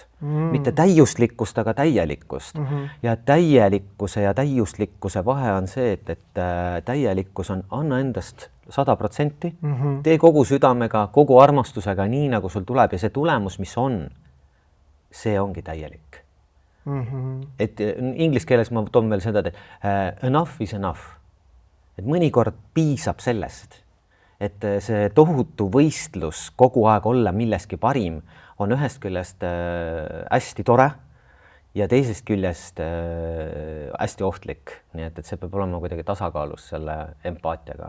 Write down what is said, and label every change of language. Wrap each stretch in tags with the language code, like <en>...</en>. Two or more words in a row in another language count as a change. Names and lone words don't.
<et>Mitte täiuslikkust, aga täielikkust. Ja täielikkuse ja täiuslikkuse vahe on see, et täielikkus on anna endast 100%, tee kogu südamega, kogu armastusega, nii nagu sul tuleb ja see tulemus, mis on, see ongi täielik. Et inglise keeles ma toon veel seda, et</et> <en>enough is enough.</en> <et>Et mõnikord piisab sellest, et see tohutu võistlus kogu aeg olla milleski parim on ühest küljest hästi tore ja teisest küljest hästi ohtlik, nii et see peab olema kuidagi tasakaalus selle empaatiaga.</et>